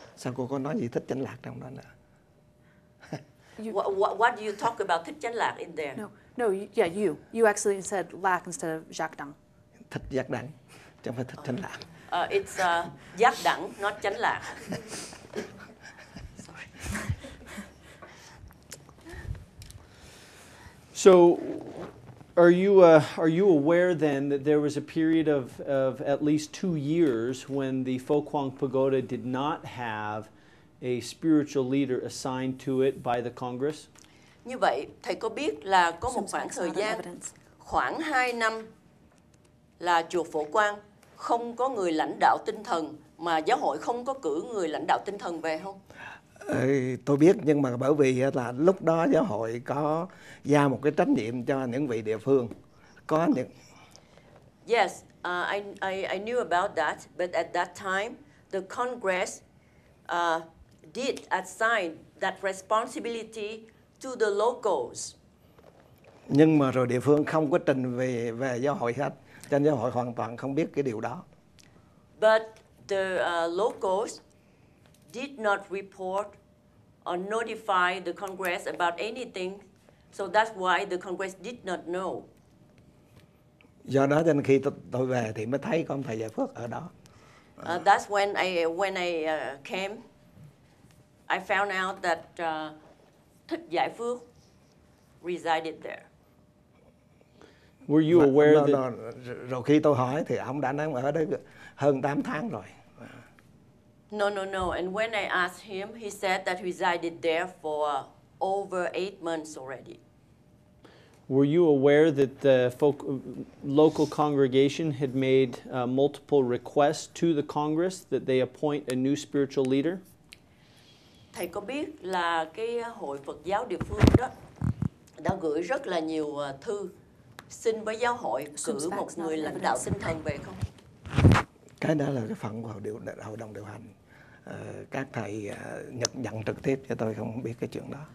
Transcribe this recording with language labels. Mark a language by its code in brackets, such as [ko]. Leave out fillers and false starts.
[vi] Sao cô có nói gì Thích Chánh Lạc trong đó nữa? [en] What do you talk about Thích Chánh Lạc in there? No, yeah, you actually said Lạc instead of Giác Đẳng. [vi] Thích Giác Đẳng, chứ không phải Thích Chánh Lạc. [en] It's Giác Đẳng, not Chánh Lạc. Sorry. So, are you aware then that there was a period of at least 2 years when the Phổ Quang Pagoda did not have a spiritual leader assigned to it by the Congress? [vi] Như vậy, thầy có biết là có một khoảng thời gian khoảng 2 năm là chùa Phổ Quang không có người lãnh đạo tinh thần, mà giáo hội không có cử người lãnh đạo tinh thần về không? Tôi biết, nhưng mà bởi vì là lúc đó giáo hội có giao một cái trách nhiệm cho những vị địa phương. Có những [en] Yes, I knew about that, but at that time the Congress did assign that responsibility to the locals. [vi] Nhưng mà rồi địa phương không có trình về giáo hội hết, cho nên giáo hội hoàn toàn không biết cái điều đó. [en] But the locals did not report or notify the Congress about anything, so that's why the Congress did not know. [vi] Do đó cho nên khi tôi về thì mới thấy có ông thầy Giải Phước ở đó. [en] That's when I came, I found out that Thích Giải Phước resided there. Were you aware that... [vi] Rồi khi tôi hỏi thì ông đã nói ở đấy hơn 8 tháng rồi. [en] No. And when I asked him, he said that he resided there for over 8 months already. Were you aware that the local congregation had made multiple requests to the Congress that they appoint a new spiritual leader? [vi] Thầy có biết là cái hội Phật giáo địa phương đó đã gửi rất là nhiều thư xin với giáo hội cử một người lãnh đạo tinh thần về không? Cái đó là cái phần của hội đồng điều hành. Các thầy nhận trực tiếp, cho tôi không biết cái chuyện đó.